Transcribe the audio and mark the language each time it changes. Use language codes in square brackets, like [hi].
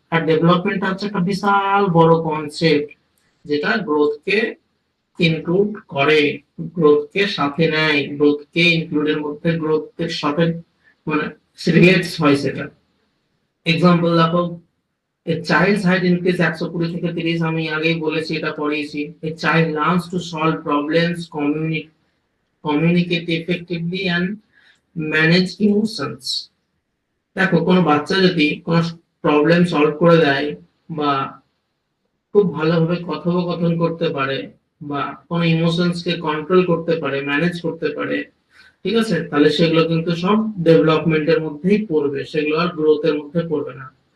[bn] আর development হচ্ছে একটা বিশাল বড় কনসেপ্ট যেটা গ্রোথকে ইনক্লুড করে, গ্রোথকে সাথে নেয়, গ্রোথকে ইনক্লুডের মধ্যে গ্রোথের সাথে মানে রিলেটস হয় সেটা। এক্সাম্পল দেখো, [en] a child's height increase [bn] 120 থেকে 30, আমি আগেই বলেছি, এটা পড়িয়েছি। [en] a child learns to solve problems, communicate effectively and manage emotions। [bn] দেখো কোনো বাচ্চা যদি কোনো প্রবলেম সলভ করে দেয় বা খুব ভালোভাবে কথোপকথন করতে পারে বা কোনো ইমোশনস কে কন্ট্রোল করতে পারে, ম্যানেজ করতে পারে, ঠিক আছে, তাহলে সেগুলো কিন্তু সব ডেভেলপমেন্টের মধ্যেই পড়বে, সেগুলো আর গ্রোথের মধ্যে পড়বে না।